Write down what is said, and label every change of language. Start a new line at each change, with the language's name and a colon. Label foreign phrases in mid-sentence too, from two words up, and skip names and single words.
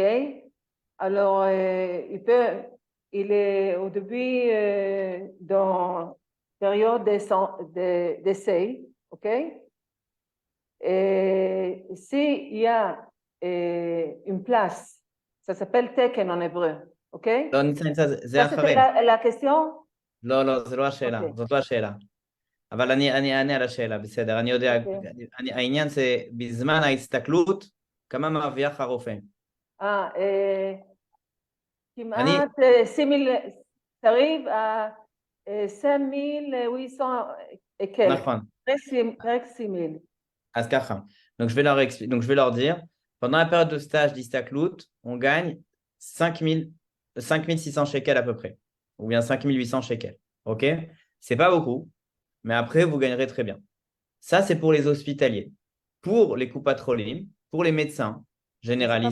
French: Alors, il est au début dans période d'essai, ok? Et s'il y a une place, ça s'appelle teken en hébreu, ok?
Hebrew: לא, ניצה, זה
French: Ça,
Hebrew: אחרי.
French: c'était la question?
Hebrew: לא, זה לא השאלה. אוקיי. זאת לא השאלה. אבל אני אענה על השאלה, בסדר. אני יודע, העניין זה בזמן ההסתכלות, כמה מרוויח הרופא. כמעט 6,000, תריב 5,800 et נכון.
French: presque 6,000.
Hebrew: אז ככה.
French: Donc je vais leur dire, pendant la période de stage d'Istaklout, on gagne 5600 shekels à peu près, ou bien 5800 shekels. OK? C'est pas beaucoup, mais après, vous gagnerez très bien. Ça, c'est pour les hospitaliers. Pour les coupatrolim, pour les médecins généralistes.